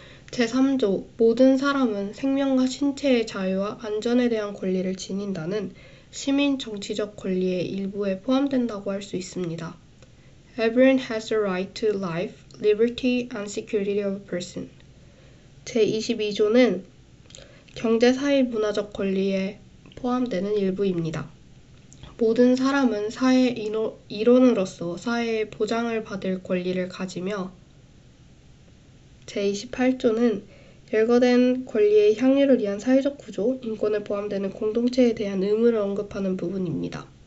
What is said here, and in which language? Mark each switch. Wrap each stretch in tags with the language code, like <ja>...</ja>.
<ko>제3조 모든 사람은 생명과 신체의 자유와 안전에 대한 권리를 지닌다는 시민 정치적 권리의 일부에 포함된다고 할 수 있습니다.</ko> <en>Everyone has the right to life, liberty and security of a person.</en> <ko>제22조는 경제, 사회, 문화적 권리에 포함되는 일부입니다. 모든 사람은 사회의 일원으로서 사회의 보장을 받을 권리를 가지며 제28조는 열거된 권리의 향유를 위한 사회적 구조, 인권에 포함되는 공동체에 대한 의무를 언급하는 부분입니다.</ko>